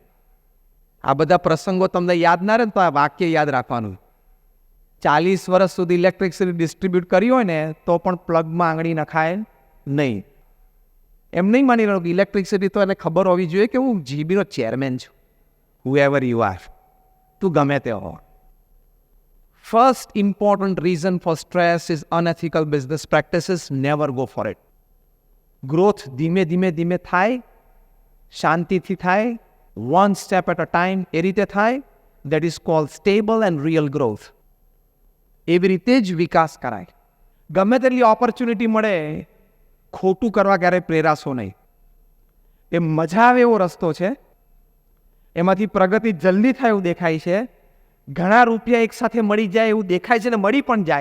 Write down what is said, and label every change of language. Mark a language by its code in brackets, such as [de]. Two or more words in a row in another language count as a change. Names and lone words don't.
[gu] આ બધા પ્રસંગો તમને યાદ ના રહે ને તો આ વાક્ય યાદ રાખવાનું. 40 વર્ષ સુધી [en] electricity distribute [gu] કરી હોય ને તો પણ પ્લગમાં આંગળી નખાય નહીં. એમ નહીં માની રહ્યો કે ઇલેક્ટ્રિસિટી તો એને ખબર હોવી જોઈએ કે હું જીબીનો ચેરમેન છું. [en] whoever you are, [gu] તું ગમે તે હો. [en] First important reason for stress is unethical business practices. Never go for it. [gu] Growth ધીમે ધીમે ધીમે થાય, શાંતિથી થાય, [en] one step at a time. [gu] એ રીતે થાય. [en] That is called stable and real growth. [gu] એવી રીતે જ વિકાસ કરાય. ગમે તેટલી ઓપોર્ચ્યુનિટી મળે, ખોટું કરવા ક્યારેય પ્રેરાશો નહીં. એ મજા આવે એવો રસ્તો છે. એમાંથી પ્રગતિ જલ્દી થાય એવું દેખાય છે. ઘણા રૂપિયા એકસાથે મળી જાય એવું દેખાય છે ને મળી પણ જાય.